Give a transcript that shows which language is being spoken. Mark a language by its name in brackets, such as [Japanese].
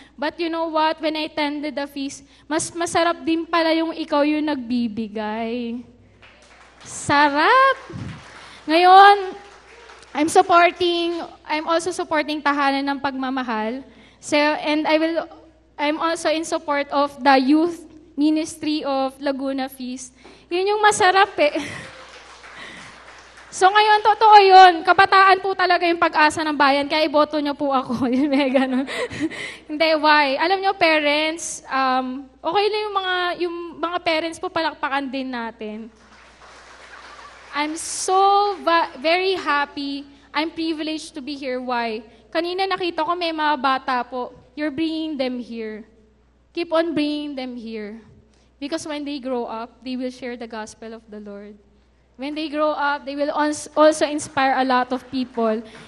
[English] But you know what, when I attended the feast, [Filipino] mas masarap din pala yung ikaw yung nagbibigay. Sarap! [English] Ngayon, I'm also supporting Tahanan ng Pagmamahal. So, and I'm also in support of the youth ministry of Laguna Feast. [Filipino] Yun yung masarap eh. So ngayon, totoo yun. Kabataan po talaga yung pag-asa ng bayan. Kaya iboto niyo po ako. May ganun. Hindi, why? Alam niyo, parents, okay lang yung mga parents po, palakpakan din natin. [English] I'm so very happy. I'm privileged to be here. Why? [Filipino] Kanina nakita ko may mga bata po. [English] You're bringing them here. Keep on bringing them here. Because when they grow up, they will share the gospel of the Lord. When they grow up, they will also inspire a lot of people.